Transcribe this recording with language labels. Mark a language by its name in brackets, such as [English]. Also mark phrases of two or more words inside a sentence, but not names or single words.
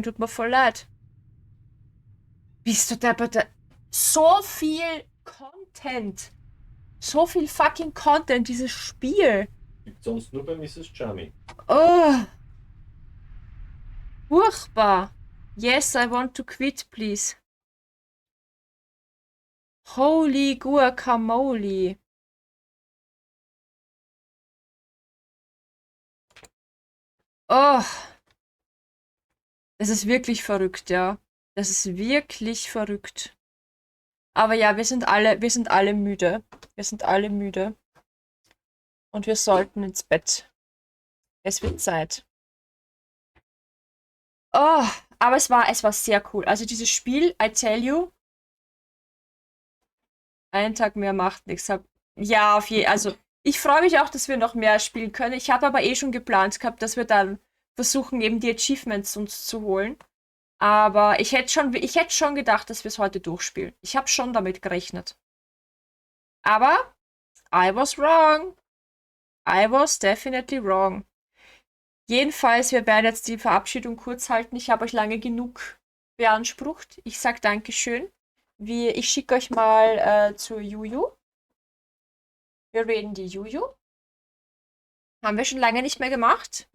[German] Tut mir voll leid. Bist du deppert? So viel Content. So viel fucking Content, dieses Spiel. Gibt's sonst nur bei Mrs. Chummy. Oh. Furchtbar. [English] Yes, I want to quit, please. Holy guacamole. [German] Oh. Das ist wirklich verrückt, ja. Das ist wirklich verrückt. Aber ja, wir sind alle müde. Wir sind alle müde. Und wir sollten ins Bett. Es wird Zeit. Oh, aber es war sehr cool. Also dieses Spiel, [English] I tell you, [German] einen Tag mehr macht nichts. Ja, also ich freue mich auch, dass wir noch mehr spielen können. Ich habe aber schon geplant gehabt, dass wir dann versuchen, eben die Achievements uns zu holen. Aber ich hätte schon gedacht, dass wir es heute durchspielen. Ich habe schon damit gerechnet. [English] Aber I was wrong. I was definitely wrong. [German] Jedenfalls, wir werden jetzt die Verabschiedung kurz halten. Ich habe euch lange genug beansprucht. Ich sage Dankeschön. Ich schicke euch mal zur Juju. Wir reden die Juju. Haben wir schon lange nicht mehr gemacht.